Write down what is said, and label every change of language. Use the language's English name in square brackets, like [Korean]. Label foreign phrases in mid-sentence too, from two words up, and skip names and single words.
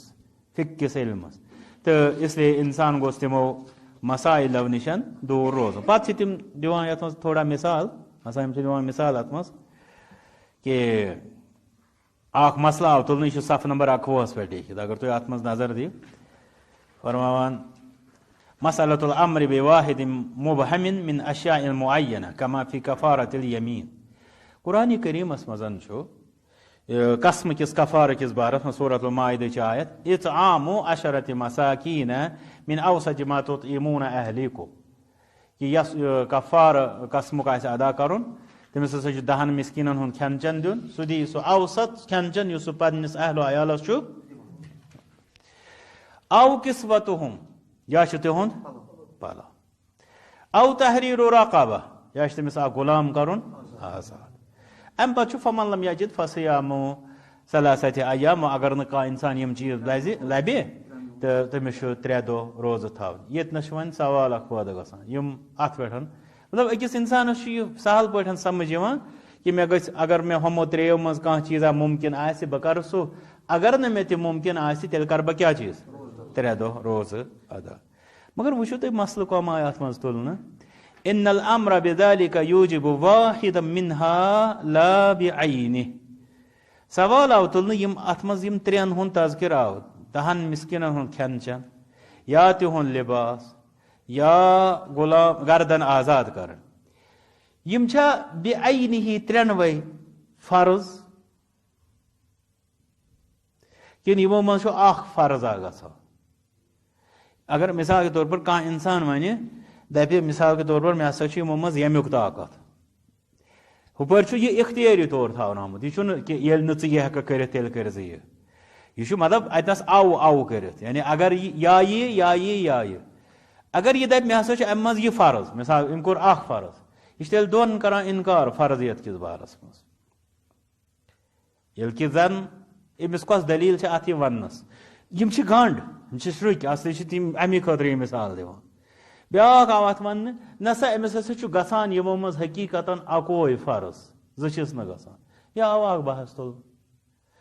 [Kashmiri] فقہ کِس علمس تہٕ اسلیے انسان گوٚژھ تِمو مسائلو نِش دوٗر روزُن پتہٕ چھِ تِم دِوان یتھ منٛز تھوڑا مثال ہسا یِم چھِ دِوان مثال اتھ منٛز کہ اکھ مسلہٕ آو تُلنہٕ یہِ چھُ صفہٕ نمبر 21 پٮ۪ٹھ لیکھِتھ اگر تُہۍ اتھ منٛز نظر دِیِو فرماوان [Arabic] مسألة الامر بواحد مبهم من اشیاء معینہ کما فی کفارۃ الیمین [Kashmiri] قرآن کریمس منٛز چھُ قسم کس کفارہ کس بارس میں سورۃ المائدہ آیت [Arabic] اطعام 10 مساکین من اوسط ما تطعمون اہلیکم [Kashmiri] کہ یس کفار قسمک آسہِ ادا کرُن تٔمِس ہسا چھُ 10 مسکیٖنن ہُنٛد کھٮ۪ن چٮ۪ن دیُن سُہ دی سُہ اوسط کھٮ۪ن چٮ۪ن یُس سُہ پننِس اہل و عیالس چھُ [Arabic] او کسوتہم [Kashmiri] یا چھُ تِہُنٛد پلو [Arabic] او تحریر رقبہ [Kashmiri] یا چھُ تٔمِس اکھ غلام کرُن آزاد امہِ پتہٕ چھُ [Arabic] فمن لم یجد فصیام ثلاثۃ ایام [Kashmiri] اگر نہٕ کانٛہہ انسان یِم چیٖز لبہِ تہٕ تٔمِس چھُ 3 دۄہ روزٕ تھاوٕنۍ ییٚتنس چھُ وۄنۍ سوال اکھ پٲدٕ گژھان یِم اتھ پٮ۪ٹھ مطلب أکِس انسانس چھُ یہِ سہل پٲٹھۍ سمجھ یِوان کہ مےٚ گژھِ اگر مےٚ ہُمو 3 منٛز کانٛہہ چیٖزا مُمکِن آسہِ بہٕ کرٕ سُہ اگر نہٕ مےٚ تہِ مُمکِن آسہِ تیٚلہِ کرٕ بہٕ کیاہ چیٖز 3 دۄہ روزٕ ادا مگر وٕچھِو تُہۍ مسلہٕ کۄم آیہِ اتھ منٛز تُلنہٕ [Arabic] ان الامر بذلك يوجب واحدا منها لا بعينه [Kashmiri] سوال آو تُلنہٕ یِم اتھ منٛز یِم 3 ہُنٛد تذکر آو 10 مسکیٖنن ہُنٛد کھٮ۪ن چٮ۪ن یا تِہُنٛد لباس یا غلام گردن آزاد کرن یِم چھا بعینہِ 3 فرض کِنہٕ یِمو منٛز چھُ اکھ فرض اکھ گژھان اگر [Urdu] مثال کے طور پر [Kashmiri] کانٛہہ انسان ونہِ دپہِ [Urdu] مثال کے طور پر [Kashmiri] مےٚ ہسا چھُ یِمو منٛز ییٚمیُک طاقت ہُپٲرۍ چھُ یہِ اختیٲری طور تھاونہٕ آمُت یہِ چھُنہٕ کہِ ییٚلہِ نہٕ ژٕ یہِ ہٮ۪ککھ کٔرِتھ تیٚلہِ کٔرۍ زِ یہِ چھُ مطلب اتنس او کٔرِتھ یعنی اگر یا یہِ اگر یہِ دپہِ مےٚ ہسا چھُ امہِ منٛز یہِ فرض مثال أمۍ کوٚر اکھ فرض یہِ چھُ تیٚلہِ 2 کران انکار فرضیت کِس بارس منٛز ییٚلہِ کہِ زن أمِس کۄس دلیٖل چھِ اتھ یہِ وننس یِم چھِ گنڈ یِم چھِ شرُکۍ اصلی چھِ تِم امی خٲطرٕ یہِ مثال دِوان بیاکھ آو اتھ وننہٕ نسا أمِس ہسا چھُ گژھان یِمو منٛز حقیٖقتن اکوے فرض 2 چھِس نہٕ گژھان یہِ آو اکھ بحث تُلنہٕ